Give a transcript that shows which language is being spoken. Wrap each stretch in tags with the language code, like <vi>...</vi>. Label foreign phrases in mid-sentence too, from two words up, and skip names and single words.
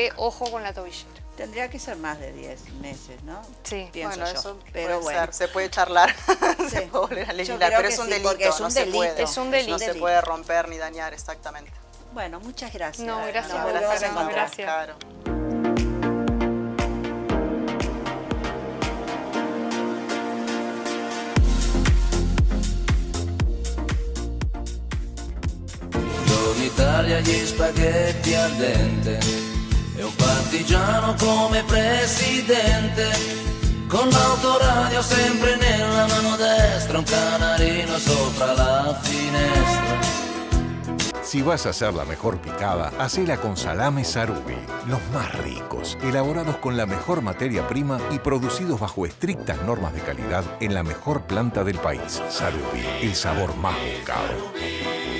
<es>que ojo con la tobillera. Tendría que ser más de 10 meses, ¿no? Sí. Pienso Bueno, yo. eso Pero puede bueno. ser, se puede charlar, Sí. se puede volver a Yo legislar, creo pero que es un sí, delito, porque es no un se delito. puede. Es un delito. No se puede romper ni dañar, exactamente. Bueno, muchas gracias. No, gracias Nos a volvemos vos, a encontrar. gracias. Claro.</es> <it>Buongiorno Italia, gli spaghetti al dente e un partigiano come presidente, con l'autoradio sempre nella mano destra, un canarino sopra la finestra.</it> <es>Si vas a hacer la mejor picada, hacela con salames Sarubi. Los más ricos, elaborados con la mejor materia prima y producidos bajo estrictas normas de calidad en la mejor planta del país. Sarubi, el sabor más buscado.</es>